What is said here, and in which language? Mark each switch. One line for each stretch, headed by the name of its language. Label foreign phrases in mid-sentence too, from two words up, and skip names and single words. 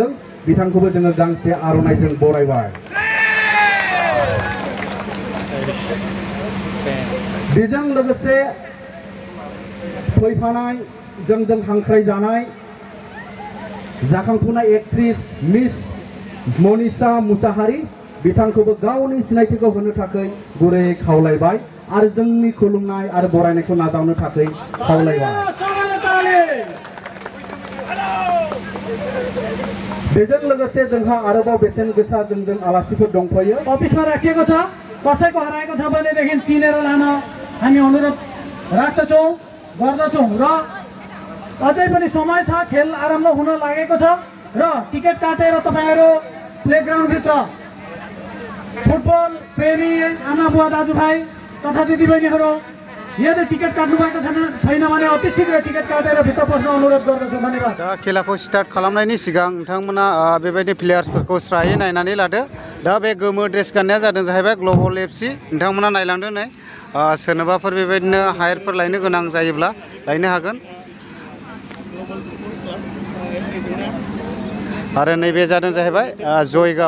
Bodo: बिथांखौबो जोङो गांसे आर'नाइजों बरायबाय। बेजों लोगोसे फैफानाय जोंजों हांख्रायजानाय जाखांफुनाय एक्ट्रिस मिस मनीषा मुसाहारी बिथांखौबो गावनि सिनायथिखौ होनो थाखाय गुरैयै खावलायबाय आरो जोंनि खुलुमनाय आरो बरायनायखौ नाजावनो थाखाय खावलायबाय। बेजों लोगोसे जोंहा आरोबाव बेसेन गोसा जोंजों आलासिफोर दंफायो।
Nepali: अफिसमा राखिएको छ, कसैको हराएको छ भनेदेखि चिनेर लान हामी अनुरोध राख्दछौँ गर्दछौँ र अझै पनि समय छ। खेल आरम्भ हुन लागेको छ र टिकट काटेर तपाईहरु प्लेग्राउन्डभित्र फुटबल प्रेमी आमा बुवा दाजुभाइ तथा दिदीबहिनीहरू यदि टिकट काट्नु भएको छैन भने अति शीघ्र टिकट काटेर भित्र पस्न अनुरोध गर्दछु। धन्यवाद।
Bodo: दा खेलाखौ स्टार्ट खालामनायनि सिगां नोंथांमोना बेबायदि प्लेयार्सफोरखौ स्रायै नायनानै लादो। दा बे गोमो ड्रेस गाननाया जादों जाहैबाय ग्लबल एफसि। नोंथांमोना नायलांदो नै सोरनोबाफोर बेबायदिनो हायेरफोर लायनो गोनां जायोब्ला लायनो हागोन। आरो नैबे जादों जाहैबाय जयगाव।